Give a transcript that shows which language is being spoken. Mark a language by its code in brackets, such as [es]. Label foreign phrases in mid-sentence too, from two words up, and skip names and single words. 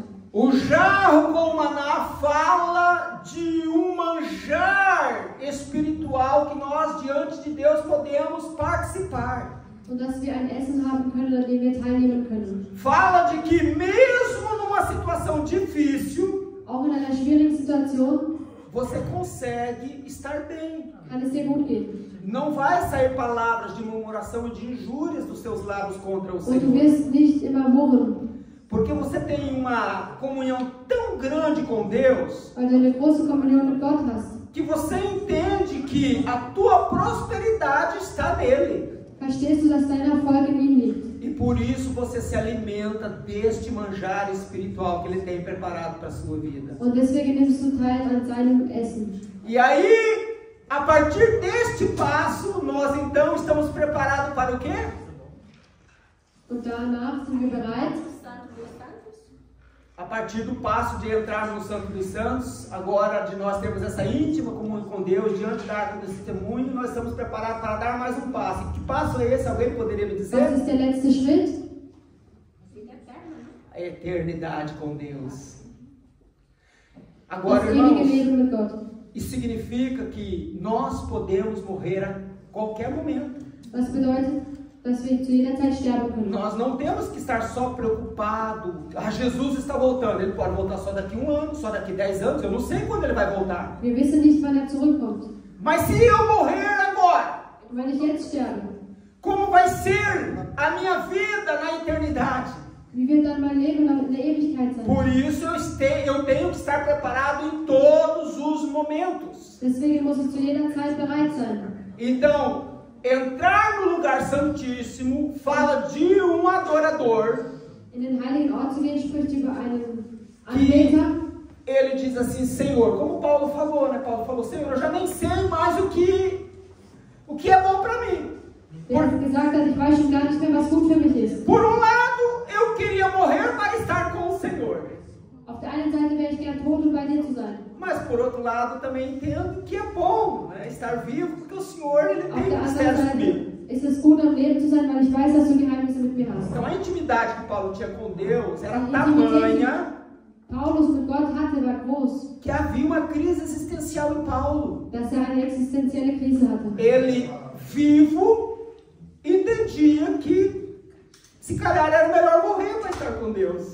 [pt] O jarro com o maná fala de um manjar espiritual que nós diante de Deus podemos participar. [de] Und dass wir ein Essen haben können, an dem wir teilnehmen können. [pt] Fala de que mesmo numa situação difícil, [de] Auch in einer schwierigen Situation [pt] você consegue estar bem. [de] kann es dir gut gehen. [pt] Não vai sair palavras de murmuração e de injúrias dos seus lábios contra o [de] Und du [pt] Senhor. [de] wirst nicht immer murren, [pt] Porque você tem uma comunhão tão grande com Deus, [de] weil du eine große Kommunion mit Gott hast. [pt] que você entende que a tua prosperidade está nele. [de] Verstehst du, dass dein Erfolg in ihm liegt? [pt] E por isso você se alimenta deste manjar espiritual que ele tem preparado para a sua vida. [de] Und deswegen nimmst du teil an seinem Essen. [pt] E aí, a partir deste passo, nós então estamos preparados para o quê? [de] Und danach sind wir bereit, [pt] Santo dos Santos. A partir do passo de entrar no Santo dos Santos, agora de nós termos essa íntima comunhão com Deus, diante da Arca do Testemunho, nós estamos preparados para dar mais um passo. E que passo é esse? Alguém poderia me [de] was [pt] dizer? [de] ist der letzte Schritt? [pt] Vida eterna, né? A eternidade com Deus. [de] Das [pt] Agora, [de] ewige [pt] irmãos, [de] Leben mit Gott. [pt] isso significa que nós podemos morrer a qualquer momento. [de] Was bedeutet, dass wir zu jeder Zeit sterben können. [pt] Nós não temos que estar só preocupados. Ah, Jesus está voltando. Ele pode voltar só daqui 1 ano, só daqui 10 anos. Eu não sei quando ele vai voltar. [de] Wir wissen nicht, wann er zurückkommt. [pt] Mas se eu morrer agora, [de] Und wenn ich jetzt sterbe, [pt] como vai ser a minha vida na eternidade? [de] wie wird dann mein Leben in der Ewigkeit sein? [pt] Por isso eu tenho que estar preparado em todos os momentos. [de] Deswegen muss ich zu jeder Zeit bereit sein. [pt] Então, entrar no lugar santíssimo fala de um adorador. [de] In den heiligen Ort zu gehen, spricht über einen Anbeter. [pt] Ele diz assim, Senhor, como Paulo falou, né? Paulo falou, Senhor, eu já nem sei mais o que é bom para mim. [de] Der gesagt hat, ich weiß schon gar nicht mehr, was gut für mich ist. [pt] Por um lado, eu queria morrer para estar com o Senhor. [de] Auf der einen Seite wäre ich gern tot, um bei dir zu sein. [pt] Mas por outro lado, também entendo que é bom, né, estar vivo, porque o Senhor ele [de] Auf [pt] tem [de] der anderen [pt] mistérios comigo. [de] Seite ist es gut, am Leben zu sein, weil ich weiß, dass du Geheimnisse mit mir hast. [pt] Então a intimidade que Paulo tinha com Deus era [de] A [pt] tamanha [de] Paulus mit Gott hatte, war groß, [pt] que havia uma crise existencial em Paulo. [de] dass er eine existenzielle Krise hatte. [pt] Ele, vivo, entendia que se calhar era melhor morrer para estar com Deus.